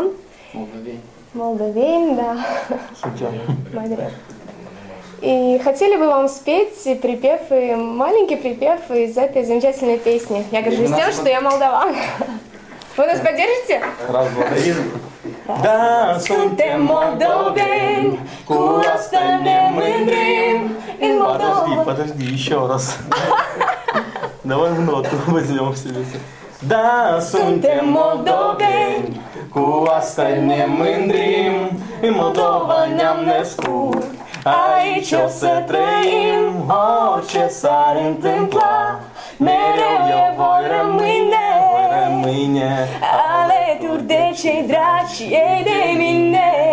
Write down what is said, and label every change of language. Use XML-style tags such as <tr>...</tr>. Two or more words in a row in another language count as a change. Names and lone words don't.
<ru>Молдовейн, да. И хотели бы вам спеть припев, маленький припев из этой замечательной песни. Я горжусь тем, что я молдаван. Вы нас поддержите? Раз, два, три. Да,</ru> <ro>suntem moldoveni, cu asta ne mândrim în Moldova.</ro> <ru>Подожди, еще раз. Давай в ноту возьмем себе.</ru> <ro>Da, suntem moldoveni, cu asta ne mândrim, în Moldova ne-am născut. Aici o să trăim, orice s-ar întâmpla, mereu eu voi rămâne alături de cei dragi și ei de mine.</ro>